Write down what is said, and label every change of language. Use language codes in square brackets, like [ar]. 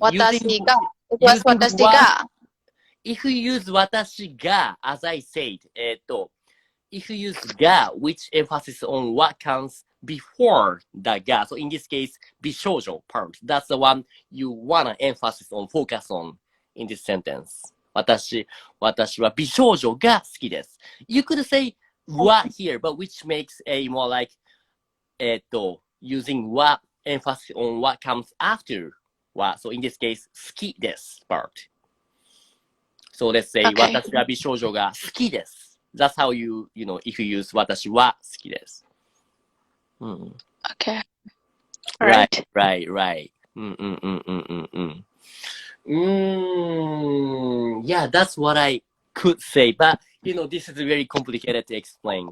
[ja] Watashi ga. [en] It was [ja] watashi ga. [en] If you use 私が, as I said, if you use が, which emphasis on what comes before the が, so in this case, 美少女 part, that's the one you wanna emphasize on, focus on in this sentence. [ja] 私は美少女が好きです。 [en] You could say は here, but which makes a more like, using は emphasis on what comes after は. So in this case, 好きです part. So let's say [ja] 私は美少女が好きです。 [en] That's how you know, if you use [ja] 私は好きです。 [en] Okay. Right. Yeah, that's what I could say. But, this is very complicated to explain.